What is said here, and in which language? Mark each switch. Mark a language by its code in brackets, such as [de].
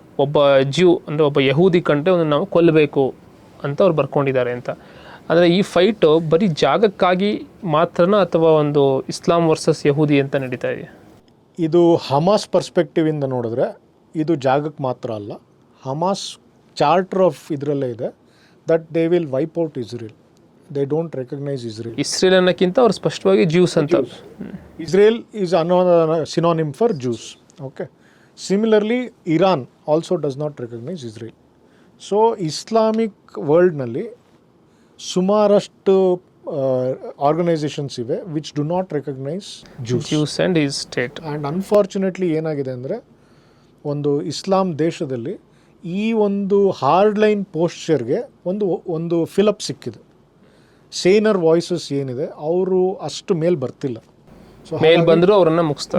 [kn] ಒಬ್ಬ ಜ್ಯೂ ಅಂದರೆ ಒಬ್ಬ ಯಹೂದಿ ಕಂಡ್ರೆ ಒಂದು ನಾವು ಕೊಲ್ಲಬೇಕು ಅಂತ ಅವ್ರು ಬರ್ಕೊಂಡಿದ್ದಾರೆ ಅಂತ. ಅಂದರೆ ಈ ಫೈಟು ಬರೀ ಜಾಗಕ್ಕಾಗಿ ಮಾತ್ರನ ಅಥವಾ ಒಂದು ಇಸ್ಲಾಂ ವರ್ಸಸ್ ಯಹೂದಿ ಅಂತ ನಡೀತಾ ಇದೆ? ಇದು ಹಮಾಸ್ ಪರ್ಸ್ಪೆಕ್ಟಿವಿಂದ ನೋಡಿದ್ರೆ ಇದು ಜಾಗಕ್ಕೆ ಮಾತ್ರ ಅಲ್ಲ. ಹಮಾಸ್ ಚಾರ್ಟರ್ ಆಫ್ ಇದರಲ್ಲೇ ಇದೆ [en] that they will wipe out Israel. They don't recognize Israel. [kn] Israel ಅನ್ನೋಕ್ಕಿಂತ ಅವ್ರು ಸ್ಪಷ್ಟವಾಗಿ ಜ್ಯೂಸ್ ಅಂತ. [en] Israel is another synonym for Jews. Okay. Similarly, Iran also does not recognize Israel. So Islamic worldನಲ್ಲಿ [kn] ಸುಮಾರಷ್ಟು organisations ಇವೆ [en] which do not recognize Jews and his state. And unfortunately [kn] ಏನಾಗಿದೆ ಅಂದರೆ, ಒಂದು ಇಸ್ಲಾಂ ದೇಶದಲ್ಲಿ ಈ ಒಂದು ಹಾರ್ಡ್ಲೈನ್ ಪೋಸ್ಚರ್ಗೆ ಒಂದು ಫಿಲಪ್ ಸಿಕ್ಕಿದೆ. ಸೇನರ್ ವಾಯ್ಸಸ್ ಏನಿದೆ ಅವರು ಅಷ್ಟು ಮೇಲೆ ಬರ್ತಿಲ್ಲ. ಸೊ ಮೇಲೆ ಬಂದರೂ ಅವರನ್ನು ಮುಗಿಸ್ತಾ